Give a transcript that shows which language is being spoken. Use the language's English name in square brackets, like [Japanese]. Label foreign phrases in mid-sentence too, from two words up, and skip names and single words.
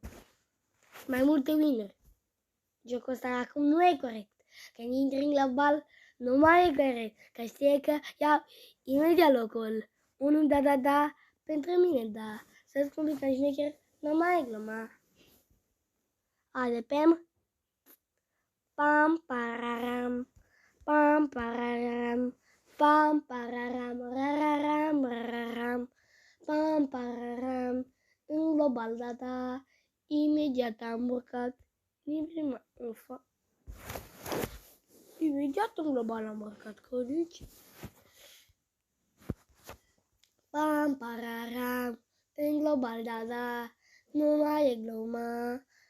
[Romanian] Mai multe winner. Jocul ăsta acum nu e corect. Când intri în global, nu mai e corect. Că știe că iau imediat locul. Unul da, pentru mine da. Să-ți spun că șmecher, nu mai e gluma. Haide, Pam. Pam, pararam. Pam, pararam. Pam, pararam. Rararam, rararam. Pam, pararam. În global da. Imediat am urcat. Imediat în global am marcat codici. Pam, pararam, în global, da, nu mai e gluma.